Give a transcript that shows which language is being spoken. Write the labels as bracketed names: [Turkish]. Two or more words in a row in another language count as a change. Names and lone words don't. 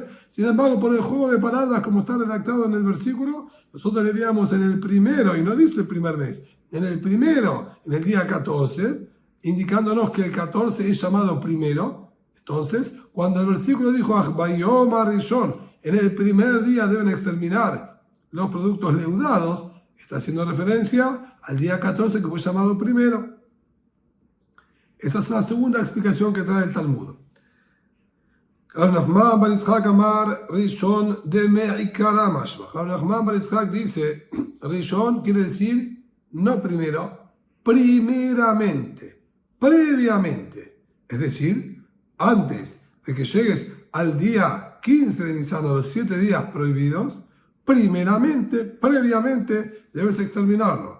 [Spanish] Sin embargo, por el juego de palabras, como está redactado en el versículo, nosotros leeríamos en el primero, y no dice el primer mes, en el primero, en el día 14, indicándonos que el 14 es llamado primero. Entonces, cuando el versículo dijo, en el primer día deben exterminar los productos leudados, está haciendo referencia al día 14 que fue llamado primero. Esa es la segunda explicación que trae el Talmud. [Aramaic] רב נחמן בר יצחק אמר ראשון דמעיקרא משמע. [Spanish] Rav Nachman bar Yitzhak dice, Rishon quiere decir no primero, primeramente, previamente. Es decir, antes de que llegues al día 15 de Nisan, a los 7 días prohibidos, primeramente, previamente, debes exterminarlo.